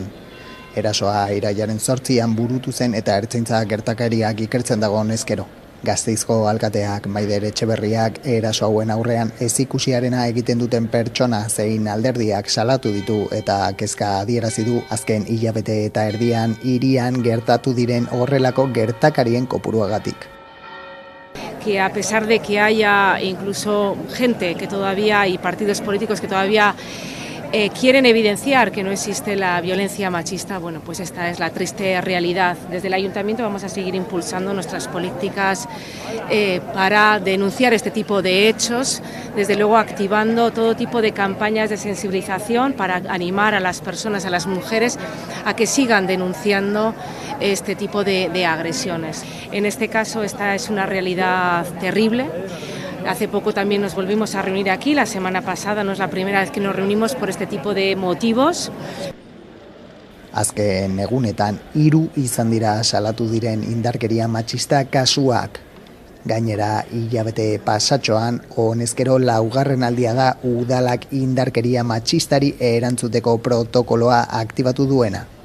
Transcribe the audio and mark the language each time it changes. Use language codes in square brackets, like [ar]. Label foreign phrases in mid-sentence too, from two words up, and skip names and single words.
[eu] Erasoa irailaren 8an burutu zen eta ertzaintza gertakariak ikertzen dago honezkero. Gasteizko alkateak Maider Etxeberriak eraso hauen aurrean ezikusiarena egiten duten pertsona zein alderdiak salatu ditu eta kezka adierazi du azken hilabete eta erdian hirian gertatu diren horrelako gertakarien kopuruagatik. [es] Que a pesar de que haya incluso gente que todavía y partidos políticos que todavía quieren evidenciar que no existe la violencia machista, bueno, pues esta es la triste realidad. Desde el Ayuntamiento vamos a seguir impulsando nuestras políticas para denunciar este tipo de hechos, desde luego activando todo tipo de campañas de sensibilización para animar a las personas, a las mujeres, a que sigan denunciando este tipo de agresiones. En este caso esta es una realidad terrible. Hace poco también nos volvimos a reunir aquí, la semana pasada no es la primera vez que nos reunimos por este tipo de motivos. [eu] Azken egunetan 3 izan dira salatu diren indarkeria matxista kasuak. Gainera, hilabete pasatxoan, honezkero 4. aldia da udalak indarkeria matxistari erantzuteko protokoloa aktibatu duena.